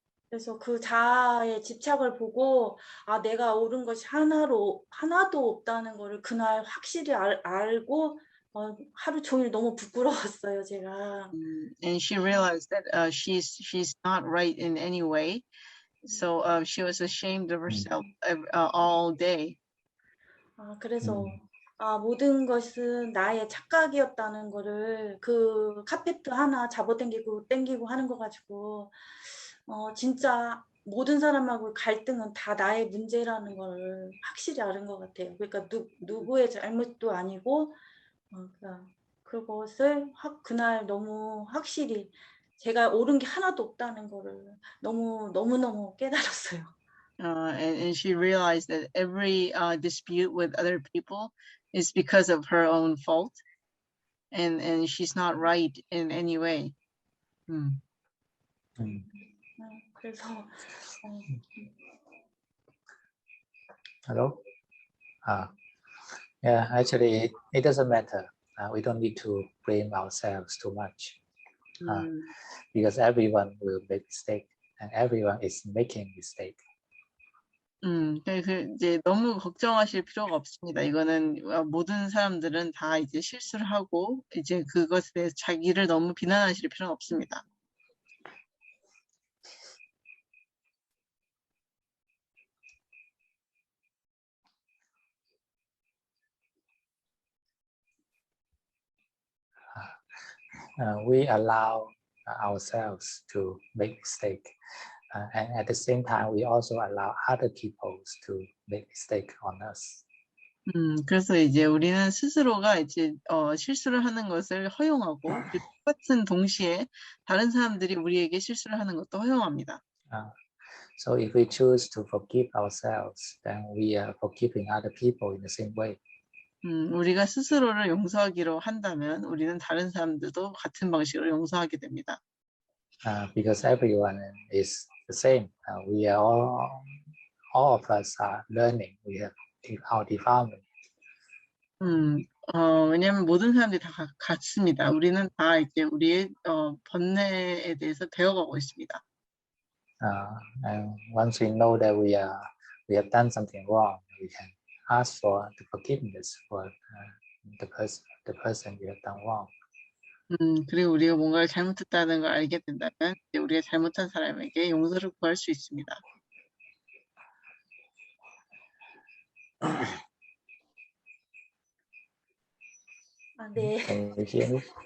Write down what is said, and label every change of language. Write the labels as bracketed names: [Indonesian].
[Korean] 그래서 그 자아의 집착을 보고 내가 옳은 것이 하나도 없다는 거를 그날 확실히 알고 하루 종일 너무 부끄러웠어요, 제가. [English] And she realized that she's not right in any way. So she was ashamed of herself all day. [Korean] 그래서 모든 것은 나의 착각이었다는 거를 그 카페트 하나 잡아당기고 하는 거 가지고 진짜 모든 사람하고 갈등은 다 나의 문제라는 걸 확실히 아는 것 같아요. 그러니까 누구의 잘못도 아니고 그것을 그날 너무 확실히 제가 옳은 게 하나도 없다는 거를 너무 깨달았어요. [English] And she realized that every dispute with other people is because of her own fault, and she's not right in any way. [Korean] 그래서 [English] Hello? Yeah, actually, it doesn't matter. We don't need to blame ourselves too much because everyone will make mistake and everyone is making mistake. [Korean] 이제 너무 걱정하실 필요가 없습니다. 이거는 모든 사람들은 다 이제 실수를 하고 이제 그것에 대해서 자기를 너무 비난하실 필요는 없습니다. [English] We allow ourselves to make mistake, and at the same time, we also allow other people to make mistake on us. [Korean] 그래서 이제 우리는 스스로가 이제 실수를 하는 것을 허용하고 똑같은 동시에 다른 사람들이 우리에게 실수를 하는 것도 허용합니다. [English] So if we choose to forgive ourselves, then we are forgiving other people in the same way. [Korean] 우리가 스스로를 용서하기로 한다면 우리는 다른 사람들도 같은 방식으로 용서하게 됩니다. [English] because everyone is the same. We are all of us are learning. We have our development. [Korean] 왜냐면 모든 사람들이 다 같습니다. 우리는 다 이제 우리의 번뇌에 대해서 배워가고 있습니다. [English] And once we know that we have done something wrong, we can ask for the forgiveness for the person we have done wrong. [Korean] 그리고 우리가 뭔가를 잘못했다는 걸 알게 된다면 이제 우리가 잘못한 사람에게 용서를 구할 수 있습니다. 네. [English] Can you hear me?